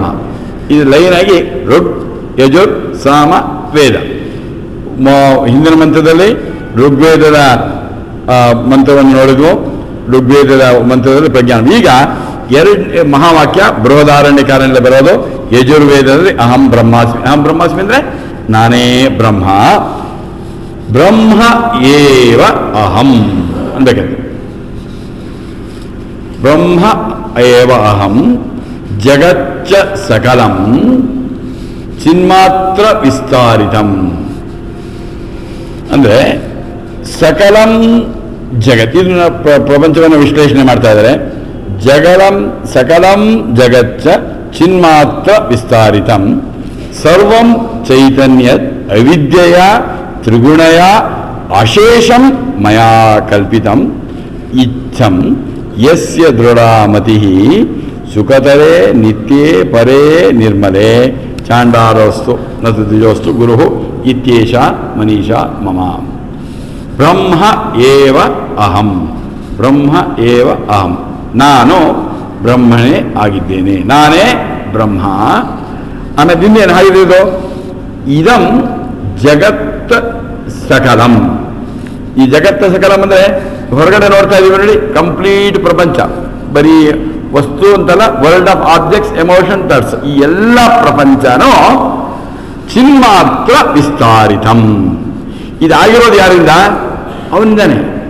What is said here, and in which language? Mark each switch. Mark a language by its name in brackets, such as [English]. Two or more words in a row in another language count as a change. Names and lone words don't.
[Kannada] ಇದು ಲೈನಾಗಿ ಋಗ್ ಯಜುರ್ ಸಾಮ ವೇದ. ಹಿಂದಿನ ಮಂತ್ರದಲ್ಲಿ ಋಗ್ವೇದದ ಮಂತ್ರವನ್ನು ನೋಡಿದ್ವು. ಋಗ್ವೇದದ ಮಂತ್ರದಲ್ಲಿ ಪ್ರಜ್ಞಾನ. ಈಗ ಎರಡು ಮಹಾವಾಕ್ಯ ಬೃಹದಾರಣ್ಯಕಾರಣ್ಯ ಬರೋದು. ಯಜುರ್ವೇದದಲ್ಲಿ [Sanskrit] ಅಹಂ ಬ್ರಹ್ಮಾಸ್ಮಿ. ಅಹಂ ಬ್ರಹ್ಮಾಸ್ಮಿ [Kannada] ಅಂದರೆ ನಾನೇ ಬ್ರಹ್ಮ. [Sanskrit] ಬ್ರಹ್ಮ ಏವ ಅಹಂ ಅಂದಕ್ಕೆ ಬ್ರಹ್ಮ ಏವ ಅಹಂ ಜಗಚ್ಚ ಸಕಲಂ ಚಿನ್ಮಾತ್ರ ವಿಸ್ತಾರಿತಂ. [Kannada] ಅಂದರೆ [Sanskrit] ಸಕಲಂ ಜಗತ್, [Kannada] ಇದನ್ನ ಪ್ರಪಂಚವನ್ನು ವಿಶ್ಲೇಷಣೆ ಮಾಡ್ತಾ ಇದ್ದಾರೆ. [Sanskrit] ಸಕಲಂ ಜಗಚ್ಚ ಚಿನ್ಮಾತ್ರ ವಿಸ್ತಾರಿತಂ ಸರ್ವಂ ಚೈತನ್ಯ ಅವಿದ್ಯೆಯ ತ್ರಿಗುಣಯ ಅಶೇಷಂ ಮಯಾ ಕಲ್ಪಿತಂ ಇಚ್ಛಂ ಯಸ್ಯ ದೃಢಾಮತಿ ಸುಖತರೇ ನಿತ್ಯೇ ಪರೇ ನಿರ್ಮಲೇ ಚಾಂಡಾಲೋಸ್ತು ನ ದ್ವಿಜೋಸ್ತು ಗುರುಃ ಇತ್ಯೇಷ ಮನೀಷಾ ಮಮ. ಬ್ರಹ್ಮ ಏವ ಅಹಂ. ಬ್ರಹ್ಮ ಏವ ಅಹಂ. [Kannada] ನಾನು ಬ್ರಹ್ಮನೇ ಆಗಿದ್ದೇನೆ, ನಾನೇ ಬ್ರಹ್ಮ. ಆಮೇಲೆ ಇನ್ನೇನು ಹಾಗಿದ್ದು? [Sanskrit] ಇದಂ ಜಗತ್ ಸಕಲಂ. [Kannada] ಈ ಜಗತ್ತ ಸಕಲಂ ಅಂದರೆ ಹೊರಗಡೆ ನೋಡ್ತಾ ಇದೀವಿ ನೋಡಿ, ಕಂಪ್ಲೀಟ್ ಪ್ರಪಂಚ, ಬರೀ ವಸ್ತು ಅಂತಲ್ಲ, [English] world of objects, emotion, thoughts, [Kannada] ಈ ಎಲ್ಲ ಪ್ರಪಂಚನೂ [Sanskrit] ಚಿನ್ಮಾತ್ರ ವಿಸ್ತಾರಿತಂ. [Kannada] ಇದಾಗಿರೋದು ಯಾರಿಂದ? ಅವನಿಂದಾನೆ.